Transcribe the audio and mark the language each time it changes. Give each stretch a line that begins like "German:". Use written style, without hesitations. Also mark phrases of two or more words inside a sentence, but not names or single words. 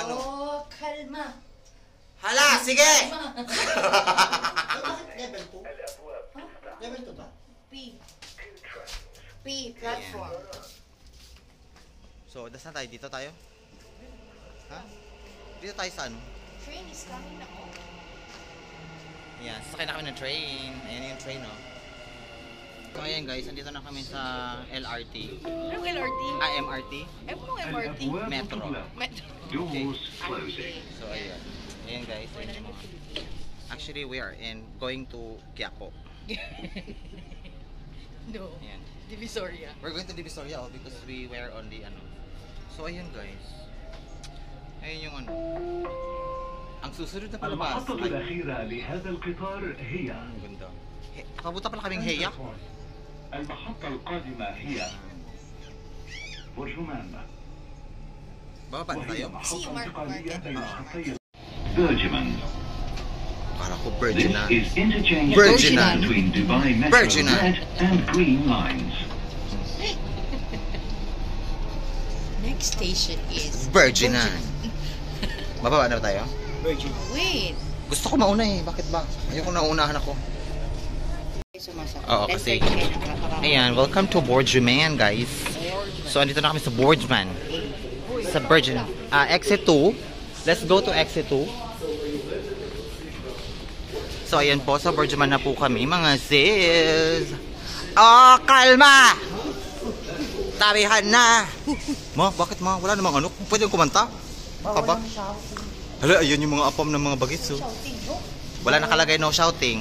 Filipino: Oh, kalma. Hala, sige! Level 2? Level 2 ba? P, platform. So, das na tayo. Dito tayo? Ha? Dito tayo sa
English: Train is coming na
Filipino: Ayan, sasakay na kami ng train. Ayan yung train, no? So ayan guys, andito na kami sa LRT. Anong LRT? MRT? Ewan mo MRT. Metro. Metro.
English: Doors closing.
Filipino: So ayan. Ayan guys, ayan yung mga...
English: Actually, we are going to Quiapo. No.
Filipino: Ayan. Divisoria.
English: We're going to Divisoria because we were on the ano.
Filipino: So ayan guys. Ayun yung ano. Ang susunod na palabas.
Arabic: المحطة الأخيرة لهذا القطار هي
Filipino: Ang ganda. Pabuta pala kaming Heya.
Arabic: المحطة القادمة هي برجمان
Filipino: Bababa na tayo.
Arabic: وهي محطة انتقالية بين خطي
Filipino: Bergman. Para ko
English: This Bergman. is interchange Bergman. between Dubai Metro Bergman. Red and Green lines. Next station is Bergman.
Filipino: Bababa na ba tayo? Wait. Gusto ko mauna eh. Bakit ba? Ayoko na unahan ako. Oo, kasi... Ayan,
English: welcome to Bergman guys.
Filipino: So, andito na kami sa Bergman. Sa Bergman. Exit 2.
English: Let's go to exit 2. So,
Filipino: ayan po. Sa Bergman na po kami, mga sis. Oh, kalma! Tabihan na! Ma, bakit ma? Wala namang ano? Pwede yung kumanta? Baka ba? Hala, ayun yung mga apam ng mga bagets. Oh. Wala nakalagay
English: no shouting.